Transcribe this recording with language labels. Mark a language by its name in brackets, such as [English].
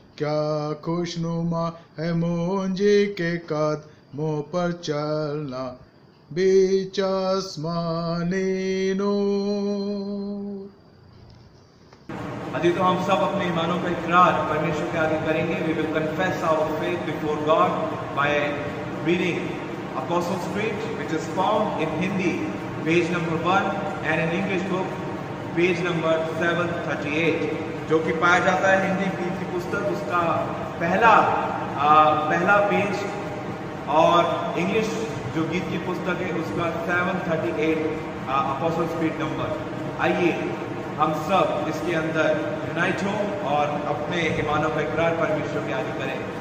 [Hindi] क्या खुशनुमा है मुंजी के कदमों पर चलना, बीच आसमानी नूर। अभी तो हम सब अपने ईमानों का इकरार परमेश्वर के आगे करेंगे। [English] We will confess our faith before God by reading Apostles' Creed, which is found in Hindi, page number 1, and in English book, page number 738, [Hindi] जो कि पाया जाता है हिंदी गीत की पुस्तक उसका पहला पेज, और इंग्लिश जो गीत की पुस्तक है उसका 738 Apostles' Creed नंबर। आइए हम सब इसके अंदर यूनाइट हों और अपने ईमानों का इकरार परमेश्वर के आगे करें।